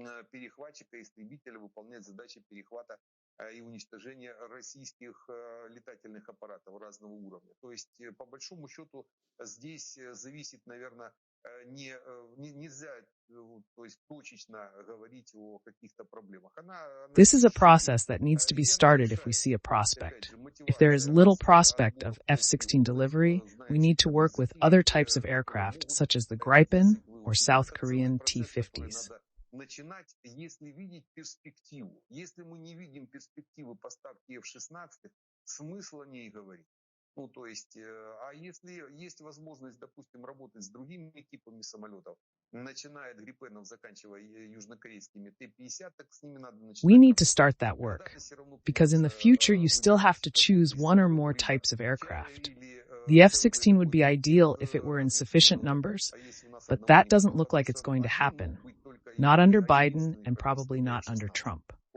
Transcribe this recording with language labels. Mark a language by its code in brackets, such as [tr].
[ru] Перехватчика, истребителя выполнять задачи перехвата и уничтожения российских летательных аппаратов разного уровня. То есть, по большому счету, здесь зависит, наверное, нельзя, то есть, точечно говорить о каких-то проблемах. [en] This is a process that needs to be started if we see a prospect. If there is little prospect of F-16 delivery, we need to work with other types of aircraft, such as the Gripen or South Korean T-50s. [ru] Начинать, если видеть перспективу. Если мы не видим перспективы поставки F-16, смысла не говорить. Ну, то есть, а если есть возможность, допустим, работать с другими типами самолетов, начиная от Грипенов, заканчивая южнокорейскими Т-50, так с ними надо начинать. [en] We need to start that work, because in the future you still have to choose one or more types of aircraft. The F-16 would be ideal if it were in sufficient numbers, but that doesn't look like it's going to happen. Not under Biden and probably not under Trump.